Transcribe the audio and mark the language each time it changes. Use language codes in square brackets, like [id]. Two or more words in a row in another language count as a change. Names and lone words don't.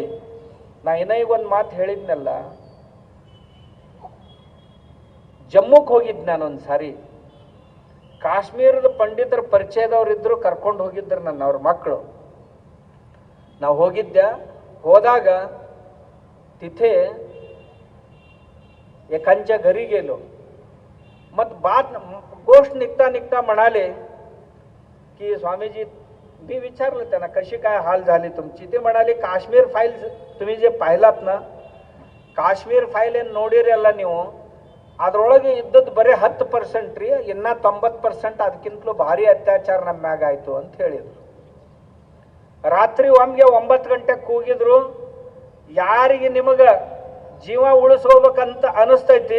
[kn] ನಾ ಈಗ ಒಂದು ಮಾತು ಹೇಳಿದ್ನಲ್ಲ, ಜಮ್ಮುಕ್ಕೆ ಹೋಗಿದ್ದು ನಾನೊಂದು ಸಾರಿ. ಕಾಶ್ಮೀರದ ಪಂಡಿತರ ಪರಿಚಯದವ್ರು ಇದ್ರು, ಕರ್ಕೊಂಡು ಹೋಗಿದ್ರು ನನ್ನ ಅವ್ರ ಮಕ್ಕಳು. ನಾವು ಹೋದಾಗ [mr] तिथे एकांच्या घरी गेलो. मग बात गोष्ट निघता म्हणाले की स्वामीजी, मी विचारलं त्यांना कशी काय हाल झाली तुमची. ते म्हणाले काश्मीर फाईल तुम्ही जे पाहिलात ना, [kn] ಕಾಶ್ಮೀರ್ ಫೈಲ್ ಏನು ನೋಡಿರಲ್ಲ ನೀವು, ಅದರೊಳಗೆ ಇದ್ದದ್ದು ಬರೀ 10% ರೀ, ಇನ್ನು 90% ಅದಕ್ಕಿಂತಲೂ ಭಾರಿ ಅತ್ಯಾಚಾರ ನಮ್ಮ ಮ್ಯಾಗ ಆಯಿತು ಅಂತ ಹೇಳಿದರು. ರಾತ್ರಿ ಒಮ್ಗೆ 9 ಗಂಟೆಗೆ ಕೂಗಿದ್ರು, ಯಾರಿಗೆ ನಿಮಗೆ ಜೀವ ಉಳಿಸ್ಕೋಬೇಕಂತ ಅನಿಸ್ತೈತಿ.